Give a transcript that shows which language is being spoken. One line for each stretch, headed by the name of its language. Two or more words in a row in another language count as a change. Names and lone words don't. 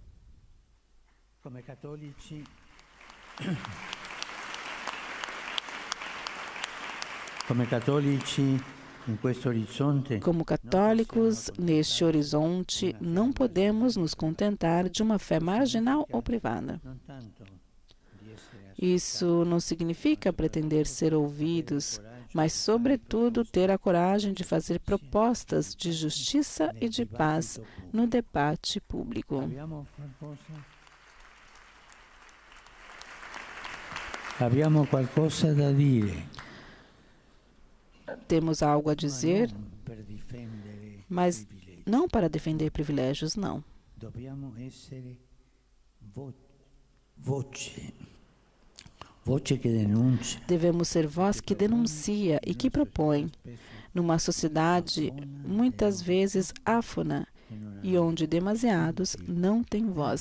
Portuguese: Como católicos, neste horizonte, não podemos nos contentar de uma fé marginal ou privada. Isso não significa pretender ser ouvidos, mas, sobretudo, ter a coragem de fazer propostas de justiça e de paz no debate público.
Italian: Abbiamo qualcosa da dire.
Portuguese: Temos algo a dizer, mas não para defender privilégios, não. Devemos ser voz que denuncia e que propõe, numa sociedade muitas vezes áfona e onde demasiados não têm voz.